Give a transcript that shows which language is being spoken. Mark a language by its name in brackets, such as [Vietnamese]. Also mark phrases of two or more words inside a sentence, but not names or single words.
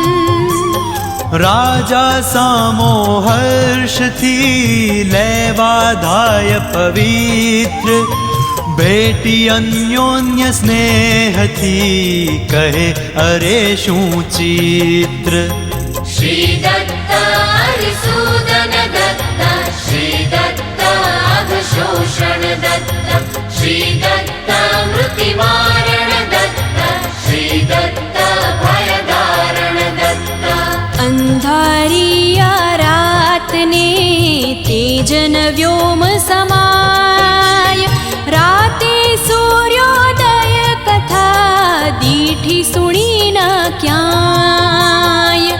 [Gujarati] રાજા સામો હર્ષથી લેવા ધાય પવિત્ર બેટી અન્યોન્ય સ્નેહથી કહે અરે શું ચિત્ર [Sanskrit] श्री दत्ता हरिसूदन दत्ता श्री दत्ता अघशोषण दत्ता श्री दत्ता मृत्युवारण दत्ता श्री दत्ता भयदारण दत्ता [Gujarati] અંધારિયા રાતને તેજન વ્યોમ સમાય રાતે સૂર્યોદય કથા દીઠી સુણી ન ક્યાંય